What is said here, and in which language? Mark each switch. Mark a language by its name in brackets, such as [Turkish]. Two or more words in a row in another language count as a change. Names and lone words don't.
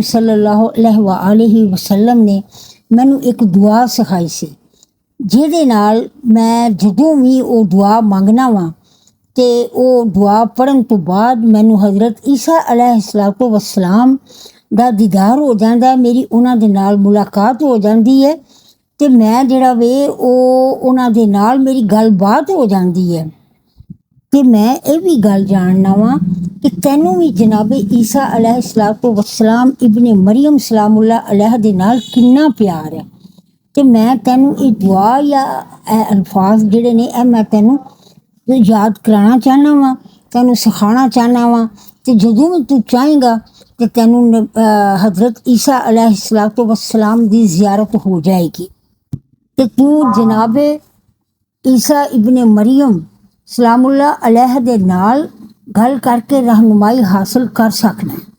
[Arabic] صلى الله عليه وسلم [Punjabi] ਨੇ ਮੈਨੂੰ ਇੱਕ ਦੁਆ ਸਿਖਾਈ ਸੀ ਜਿਹਦੇ ਨਾਲ ਮੈਂ ਜਦੋਂ ਵੀ ਉਹ ਦੁਆ ਮੰਗਣਾ ਵਾਂ ਤੇ ਉਹ ਦੁਆ ਪੜ੍ਹਨ ਤੋਂ ਬਾਅਦ ਮੈਨੂੰ ਹਜ਼ਰਤ ਈਸਾ [Arabic] عليه الصلاة والسلام [Punjabi] ਦਾ ਦੀਦਾਰ ਹੋ ਜਾਂਦਾ, ਮੇਰੀ ਉਹਨਾਂ ਦੇ ਨਾਲ ਮੁਲਾਕਾਤ ਹੋ ਜਾਂਦੀ ਹੈ ਤੇ ਮੈਂ ਜਿਹੜਾ ਵੇ ਉਹ ਉਹਨਾਂ ਦੇ ਨਾਲ ਮੇਰੀ ਗੱਲਬਾਤ ਹੋ ਜਾਂਦੀ ਹੈ। ਤੇ ਮੈਂ ਇਹ ਵੀ ਗੱਲ ਜਾਣਨਾ ਵਾਂ ਕਿ ਤੈਨੂੰ ਵੀ ਜਨਾਬ ਈਸਾ [Arabic] عليه الصلاة والسلام ابن مريم سلام الله عليه [Punjabi] ਦੇ ਨਾਲ ਕਿੰਨਾ ਪਿਆਰ ਹੈ। ਤੇ ਮੈਂ ਤੈਨੂੰ ਇਹ ਦੁਆ ਜਾਂ ਇਹ ਅਲਫਾਜ਼ ਜਿਹੜੇ ਨੇ ਇਹ ਮੈਂ ਤੈਨੂੰ ਯਾਦ ਕਰਾਉਣਾ ਚਾਹੁੰਦਾ ਵਾਂ, ਤੈਨੂੰ ਸਿਖਾਉਣਾ ਚਾਹੁੰਦਾ ਵਾਂ ਤੇ ਜਦੋਂ ਵੀ ਤੂੰ ਚਾਹੇਂਗਾ ਤੇ ਤੈਨੂੰ ਹਜ਼ਰਤ ਈਸਾ [Arabic] عليه الصلاة والسلام [Punjabi] ਦੀ ਜ਼ਿਆਰਤ ਹੋ ਜਾਏਗੀ ਤੇ ਤੂੰ ਜਨਾਬ ਈਸਾ [Arabic] ابن مريم سلام الله عليه [Punjabi] ਦੇ ਨਾਲ ਗੱਲ ਕਰਕੇ ਰਹਿਨੁਮਾਈ ਹਾਸਲ ਕਰ ਸਕਣਾ।